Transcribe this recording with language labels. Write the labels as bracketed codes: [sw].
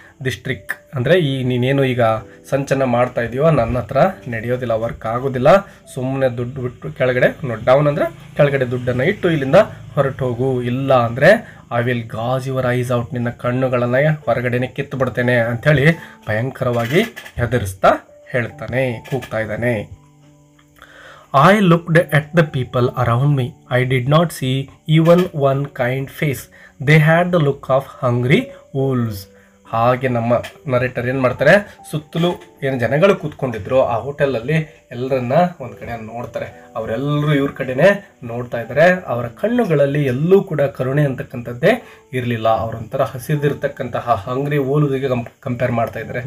[kn] ದಿಸ್ಟ್ರಿಕ್ ಅಂದರೆ ನೀನೇನು ಈಗ ಸಂಚನ ಮಾಡ್ತಾ ಇದೆಯೋ ನನ್ನ ಹತ್ರ ನಡೆಯೋದಿಲ್ಲ, ವರ್ಕ್ ಆಗೋದಿಲ್ಲ, ಸುಮ್ಮನೆ ದುಡ್ಡು ಬಿಟ್ಟು ಕೆಳಗಡೆ ಡೌನ್ ಅಂದರೆ ಕೆಳಗಡೆ ದುಡ್ಡನ್ನು ಇಟ್ಟು ಇಲ್ಲಿಂದ ಹೊರಟು ಹೋಗು, ಇಲ್ಲ ಅಂದರೆ [en] I will gouge your eyes out, [kn] ನಿನ್ನ ಕಣ್ಣುಗಳನ್ನು ಹೊರಗಡೆನೆ ಕಿತ್ತು ಬಿಡ್ತೇನೆ ಅಂಥೇಳಿ ಭಯಂಕರವಾಗಿ ಹೆದರಿಸ್ತಾ ಹೇಳ್ತಾನೆ, ಕೂಗ್ತಾ ಇದ್ದಾನೆ. [en] I looked at the people around me. I did not see even one kind face. They had the look of hungry wolves. [kn] ಹಾಗೆ ನಮ್ಮ ನರೇಟರ್ ಏನು ಮಾಡ್ತಾರೆ, ಸುತ್ತಲೂ ಏನು ಜನಗಳು ಕೂತ್ಕೊಂಡಿದ್ರು ಆ ಹೋಟೆಲಲ್ಲಿ ಎಲ್ಲರನ್ನ ಒಂದು ಕಡೆ ನೋಡ್ತಾರೆ. ಅವರೆಲ್ಲರೂ ಇವ್ರ ಕಡೆನೇ ನೋಡ್ತಾ ಇದ್ದಾರೆ. ಅವರ ಕಣ್ಣುಗಳಲ್ಲಿ ಎಲ್ಲೂ ಕೂಡ ಕರುಣೆ ಅಂತಕ್ಕಂಥದ್ದೇ ಇರಲಿಲ್ಲ. ಅವರೊಂಥರ ಹಸಿದಿರ್ತಕ್ಕಂತಹ ಹಂಗ್ರಿ ಓಲುವಿಗೆ ಕಂಪೇರ್ ಮಾಡ್ತಾ ಇದ್ದಾರೆ.